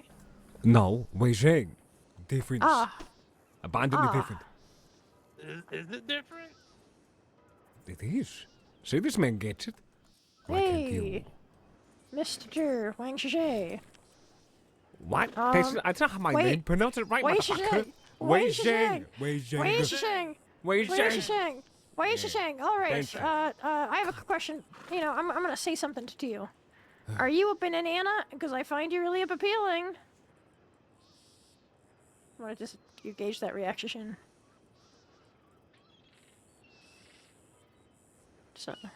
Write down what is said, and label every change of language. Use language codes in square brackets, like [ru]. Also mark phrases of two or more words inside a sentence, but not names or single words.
[en] No, Wei Zhang. Difference. Ah. Abundantly different. Is it different? It is. See, this man gets it. Why can't you? Hey, Mr. Wang Shishang. What? That's not my name. Pronounce it right, Wei motherfucker. Shishang. Wei Zhang. Wei Zhang. Wei Shishang. Wei Wei Zhang. Shishang. Wei Shishang. All right. Thank you. I have a question. You know, I'm gonna say something to you. Are you a banana? Because I find you really appealing. I want to just gauge that reaction. So.